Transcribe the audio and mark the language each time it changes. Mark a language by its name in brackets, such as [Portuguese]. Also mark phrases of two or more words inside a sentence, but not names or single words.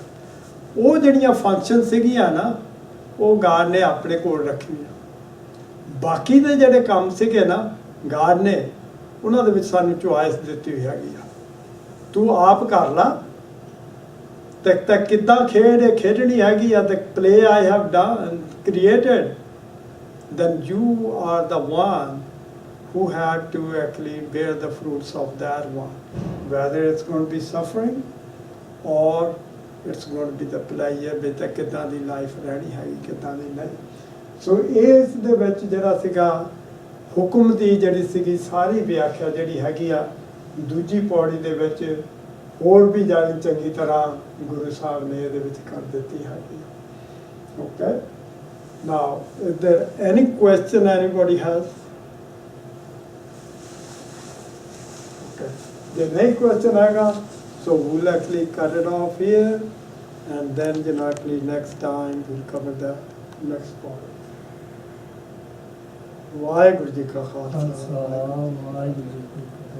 [Punjabi] ਉਹ ਜਿਹੜੀਆਂ ਫੰਕਸ਼ਨ ਸੀਗੀਆਂ ਨਾ, ਉਹ ਗਾਡ ਨੇ ਆਪਣੇ ਕੋਲ ਰੱਖੀਆਂ। ਬਾਕੀ ਦੇ ਜਿਹੜੇ ਕੰਮ ਸੀਗੇ ਨਾ, ਗਾਡ ਨੇ ਉਹਨਾਂ ਦੇ ਵਿੱਚ ਸਾਨੂੰ ਚੁਆਇਸ ਦਿੱਤੀ ਹੋਈ ਹੈਗੀ ਆ, ਤੂੰ ਆਪ ਕਰ ਲਾ। ਤਾਂ ਕਿੱਦਾਂ ਖੇਡਣੀ ਹੈਗੀ ਆ, [English] the play I have done created, then you are the one who had to actually bear the fruits of that one, whether it's going to be suffering or it's going to be the pleasure, [Punjabi] ਵੀ ਤਾਂ ਕਿੱਦਾਂ ਦੀ ਲਾਈਫ ਰਹਿਣੀ ਹੈਗੀ, ਕਿੱਦਾਂ ਦੀ ਨਹੀਂ। ਸੋ ਇਸ ਦੇ ਵਿੱਚ ਜਿਹੜਾ ਸੀਗਾ ਹੁਕਮ ਦੀ ਜਿਹੜੀ ਸੀਗੀ ਸਾਰੀ ਵਿਆਖਿਆ ਜਿਹੜੀ ਹੈਗੀ ਆ ਦੂਜੀ ਪੌੜੀ ਦੇ ਵਿੱਚ ਹੋਰ ਵੀ ਜਾਣੀ ਚੰਗੀ ਤਰ੍ਹਾਂ ਗੁਰੂ ਸਾਹਿਬ ਨੇ ਇਹਦੇ ਵਿੱਚ ਕਰ ਦਿੱਤੀ ਹੈਗੀ। [English] okay, now is there any question anybody has? [Punjabi] Okay, ਜੇ ਨਹੀਂ question ਹੈਗਾ, [English] so we'll actually cut it off here, and then actually next time we'll cover the next part. [Punjabi] ਵਾਹਿਗੁਰੂ ਜੀ ਕਾ ਖਾਲਸਾ, ਵਾਹਿਗੁਰੂ ਜੀ ਕੀ ਫਤਿਹ।